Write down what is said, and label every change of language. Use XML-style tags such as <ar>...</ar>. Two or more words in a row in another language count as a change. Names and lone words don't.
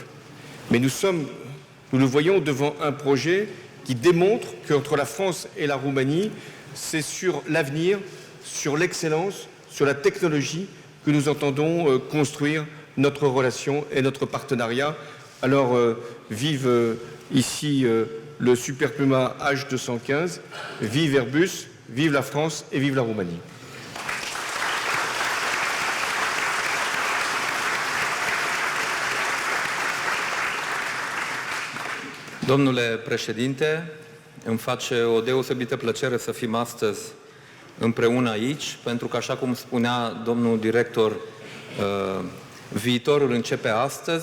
<fr>Mais nous le voyons devant un projet qui démontre qu'entre la France et la Roumanie, c'est sur l'avenir, sur l'excellence, sur la technologie que nous entendons construire notre relation et notre partenariat. Alors, vive ici le Super Puma H215, vive Airbus, vive la France et vive la Roumanie.</fr> <ro>Domnule președinte, îmi face o deosebită plăcere să fim astăzi împreună aici, pentru că, așa cum spunea domnul director, viitorul începe astăzi.</ro>